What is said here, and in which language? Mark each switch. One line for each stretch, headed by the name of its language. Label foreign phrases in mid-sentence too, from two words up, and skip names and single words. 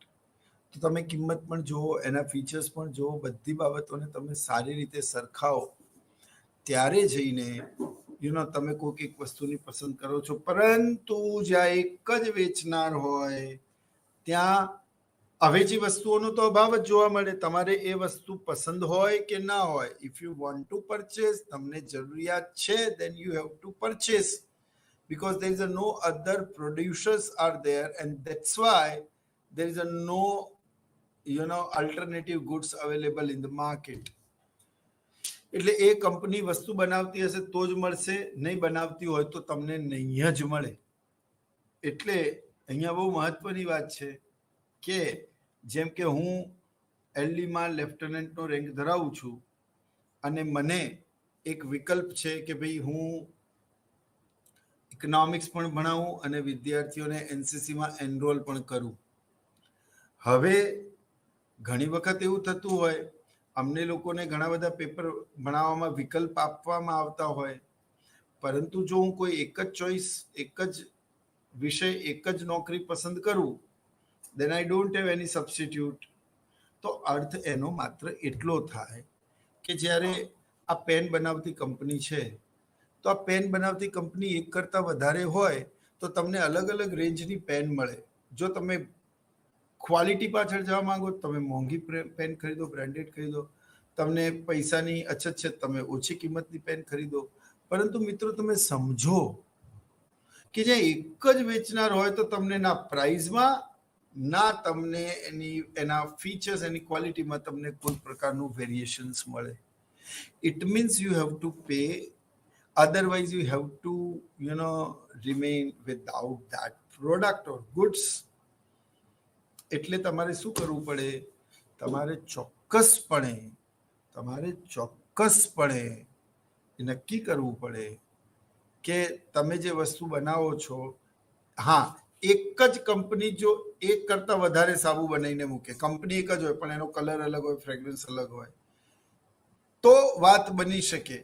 Gujarati: તો તમે કિંમત પણ જુઓ, એના ફીચર્સ પણ જુઓ, બધી બાબતોને તમે સારી રીતે સરખાવો, ત્યારે જઈને તમે કોઈક એક વસ્તુની પસંદ કરો છો. પરંતુ જ્યાં એક જ વેચનાર હોય ત્યાં અવેજી વસ્તુઓનો તો અભાવ જ જોવા મળે. તમારે એ વસ્તુ પસંદ હોય કે ના હોય,
English: if you want to purchase,
Gujarati: તમને જરૂરિયાત છે,
English: then you have to purchase because there is no other producers are there and that's why there is no alternative goods available in the market.
Gujarati: એટલે એ કંપની વસ્તુ બનાવતી હશે તો જ મળશે, નહીં બનાવતી હોય તો તમને નહીં જ મળે. એટલે અહીંયા બહુ મહત્વની વાત છે કે જેમ કે હું એલડીમાં લેફ્ટનન્ટનો રેન્ક ધરાવું છું અને મને એક વિકલ્પ છે કે ભાઈ હું ઇકોનોમિક્સ પણ ભણાવું અને વિદ્યાર્થીઓને એનસીસીમાં એનરોલ પણ કરું. હવે ઘણી વખત એવું થતું હોય, અમને લોકોને ઘણા બધા પેપર ભણાવવામાં વિકલ્પ આપવામાં આવતા હોય, પરંતુ જો હું કોઈ એક જ ચોઈસ, એક જ વિષય, એક જ નોકરી પસંદ કરું,
English: then I don't have any substitute.
Gujarati: તો અર્થ એનો માત્ર એટલો થાય કે જ્યારે આ પેન બનાવતી કંપની છે તો આ પેન બનાવતી કંપની એક કરતાં વધારે હોય તો તમને અલગ અલગ રેન્જની પેન મળે. જો તમે ક્વોલિટી પાછળ જવા માંગો તમે મોંઘી પેન ખરીદો, બ્રાન્ડેડ ખરીદો. તમને પૈસાની અછત છે, તમે ઓછી કિંમતની પેન ખરીદો. પરંતુ મિત્રો તમે સમજો કે જે એક જ વેચનાર હોય તો તમને ના પ્રાઇઝમાં ના તમને એના ફીચર્સ, એની ક્વોલિટીમાં તમને કોઈ પ્રકારનું વેરિએશન્સ મળે.
English: it means you have to pay, otherwise you have to remain without that product or goods.
Gujarati: એટલે તમારે શું કરવું પડે? તમારે ચોક્કસપણે નક્કી કરવું પડે કે તમે જે વસ્તુ બનાવો છો, હા, એક જ કંપની જો એક કરતાં વધારે સાબુ બનાવીને મૂકે, કંપની એક જ હોય પણ એનો કલર અલગ હોય, ફ્રેગ્રન્સ અલગ હોય, તો વાત બની શકે.